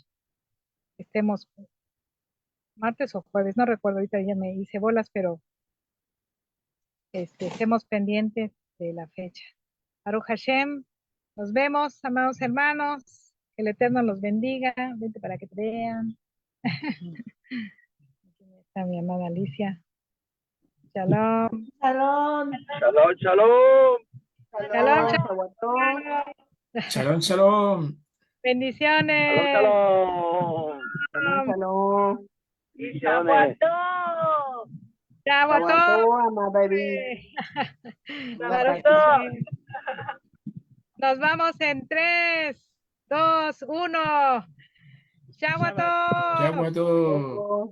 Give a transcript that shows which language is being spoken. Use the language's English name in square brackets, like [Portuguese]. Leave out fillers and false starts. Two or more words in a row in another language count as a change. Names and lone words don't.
[Spanish] Estemos martes o jueves, no recuerdo, ahorita ya me hice bolas, pero estemos pendientes de la fecha. [Hebrew] ברוך השם, [Spanish] nos vemos, amados hermanos, que el Eterno los bendiga, vente para que te vean. Aquí está mi amada Alicia. Shalom. Shalom. [Hebrew] שלום, שלום. [Spanish] Shalom, [Hebrew] שלום, שלום. [Spanish] bendiciones. Shalom. Shalom. Bendiciones. Chao a todos. Amada [Hebrew] ברוך השם. [Spanish] Nos vamos en 3, 2, 1. Chao a todos. Chao a todos.